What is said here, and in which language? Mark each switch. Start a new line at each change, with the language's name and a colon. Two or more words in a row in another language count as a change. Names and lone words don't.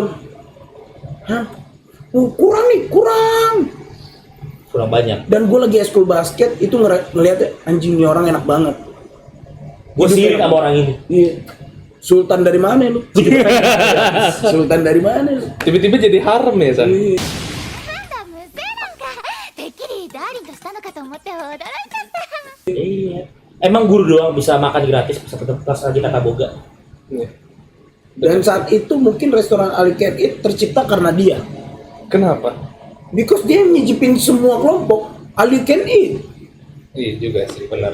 Indonesian: Hah? Oh, kurang nih, kurang. Kurang banyak. Dan gue lagi eskul basket itu ngeliatnya anjing nih orang enak banget. Gue sirik sama orang ini. Iya. Sultan dari mana lu? Sultan dari mana lu? Tiba-tiba jadi harem ya, San?
Japanese: 無声なんかてっきりダーリンとしたのかと思って驚いちゃった
Indonesian: Iya. Emang guru doang bisa makan gratis pas lagi Tata Boga. Iya. Dan saat itu mungkin restoran Ali Can Eat tercipta karena dia. Kenapa? Because dia nyicipin semua kelompok Ali Can Eat. Iya juga sih, benar.